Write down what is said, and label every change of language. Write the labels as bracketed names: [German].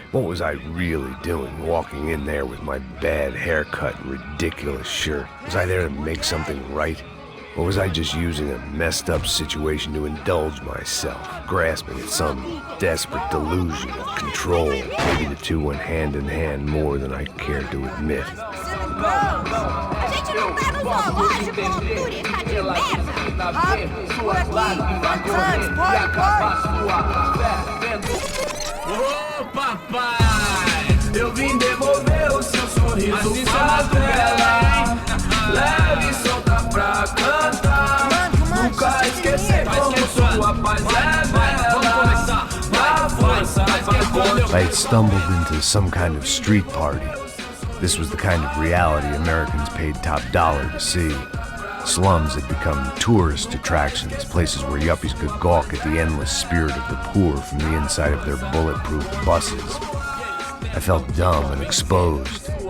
[English] What was I really doing, walking in there with my bad haircut and ridiculous shirt? Was I there to make something right? Or was I just using a messed up situation to indulge myself, grasping at some desperate delusion of control? Maybe the two went hand in hand more than I cared to admit. [Portuguese] A gente não tá no zoológico, turista de merda! Rápido, por aqui. Ô papai, eu vim devolver o seu sorriso pra tela. Leve e solta pra cantar. Nunca esquecer como sua paz é bela. Na força pra [English] I had stumbled into some kind of street party. This was the kind of reality Americans paid top dollar to see. Slums had become tourist attractions, places where yuppies could gawk at the endless spirit of the poor from the inside of their bulletproof buses. I felt dumb and exposed.